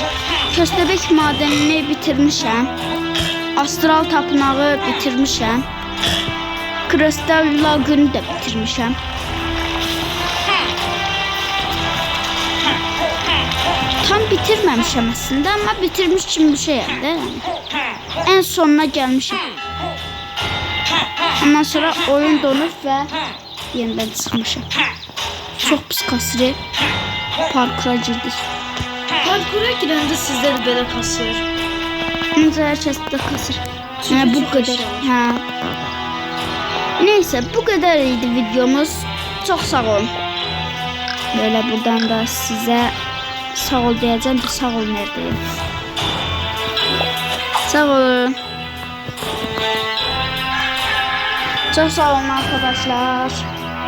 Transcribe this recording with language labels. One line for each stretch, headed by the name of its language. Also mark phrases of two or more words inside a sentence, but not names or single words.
Azerbaijani: Köstebek madenini bitirmişəm. Astral tapınağı bitirmişəm. Kristal lagını da bitirmişəm. Tam bitirməmişəm aslında, ama bitirmiş kimi bir şeyəm də. En sonuna gəlmişəm. Ondan sonra oyun donur və yeniden çıxmışam. Çok pis kasır. Parkura girdik. Parkura girəndə sizdə də belə kasır. Ancaq hər kəsdə kasır. Yəni
Turkish: bu kadar.
Azerbaijani: Hə.
Turkish: Neyse bu kadar idi videomuz. Çok sağ olun. Böyle buradan da size sağ ol diyeceğim. Sağ ol neredeyim? Sağ olun. Çok sağ olun arkadaşlar.